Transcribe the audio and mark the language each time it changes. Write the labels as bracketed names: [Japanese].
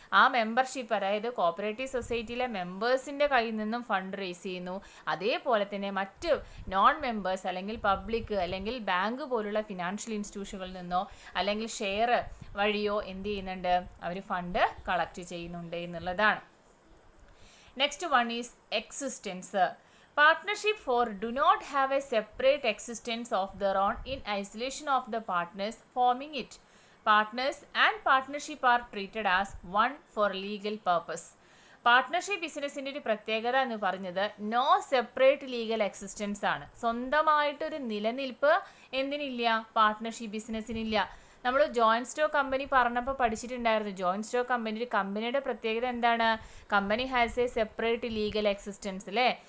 [Malayalam] ആ മെമ്പർഷിപ്പ്, അതായത് കോപ്പറേറ്റീവ് സൊസൈറ്റിയിലെ മെമ്പേഴ്സിൻ്റെ കയ്യിൽ നിന്നും ഫണ്ട് റേസ് ചെയ്യുന്നു. അതേപോലെ തന്നെ മറ്റ് നോൺ മെമ്പേഴ്സ് അല്ലെങ്കിൽ പബ്ലിക് അല്ലെങ്കിൽ ബാങ്ക് പോലുള്ള ഫിനാൻഷ്യൽ ഇൻസ്റ്റിറ്റ്യൂഷനുകളിൽ നിന്നോ അല്ലെങ്കിൽ ഷെയർ വഴിയോ എന്ത് ചെയ്യുന്നുണ്ട്, അവർ ഫണ്ട് കളക്ട് ചെയ്യുന്നുണ്ട് എന്നുള്ളതാണ്. [English] Next one is existence. Partnership for do not have a separate existence of their own in isolation of the partners forming it. Partners and partnership are treated as one for legal purpose. [Malayalam] Partnership ബിസിനസ്സിൻ്റെ ഒരു പ്രത്യേകത എന്ന് പറഞ്ഞത് [English] no separate legal existence [Malayalam] ആണ്. സ്വന്തമായിട്ടൊരു നിലനിൽപ്പ് എന്തിനില്ല, partnership ബിസിനസ്സിനില്ല. നമ്മൾ joint stock company പറഞ്ഞപ്പോൾ പഠിച്ചിട്ടുണ്ടായിരുന്നു. ജോയിൻറ്റ് സ്റ്റോക്ക് കമ്പനിയുടെ പ്രത്യേകത എന്താണ്, [English] company has a separate legal existence [Malayalam] അല്ലേ.